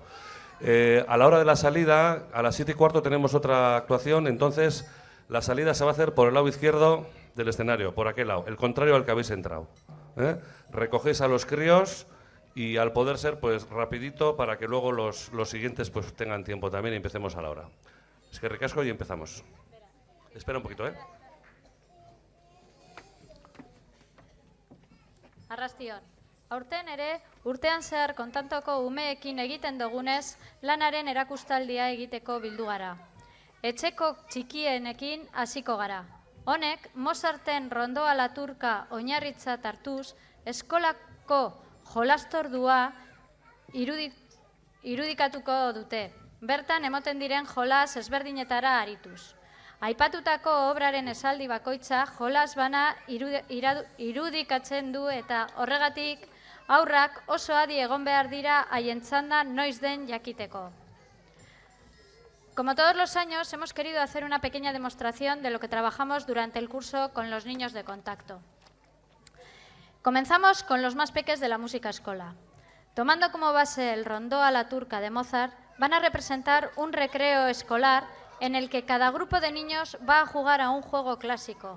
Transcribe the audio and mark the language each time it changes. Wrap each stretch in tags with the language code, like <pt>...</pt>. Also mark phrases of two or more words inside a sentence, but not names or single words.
<es>A la hora de la salida, a las 7:15 tenemos otra actuación, entonces la salida se va a hacer por el lado izquierdo del escenario, por aquel lado, el contrario al que habéis entrado. Recogéis a los críos y al poder ser, pues rapidito para que luego los siguientes pues tengan tiempo también y empecemos a la hora. Es que recasco y empezamos. Espera un poquito,</es> <eu>Arrastion. Aurten ere, urtean zehar kontantoko umeekin egiten dugunez, lanaren erakustaldia egiteko bildu gara. Etxeko txikienekin hasiko gara. Honek, Mozarten Rondoa la Turka oinarritzat hartuz, eskolako jolastordua irudikatuko dute. Bertan emoten diren jolas ezberdinetara arituz. Aipatutako obraren esaldi bakoitza jolas bana irudikatzen du eta horregatik haurrak oso adi egon behar dira haien txanda noiz den jakiteko.</eu> <es>Como todos los años, hemos querido hacer una pequeña demostración de lo que trabajamos durante el curso con los niños de contacto. Comenzamos con los más peques de la música escola. Tomando como base el Rondó a la Turca de Mozart, van a representar un recreo escolar en el que cada grupo de niños va a jugar a un juego clásico.</es>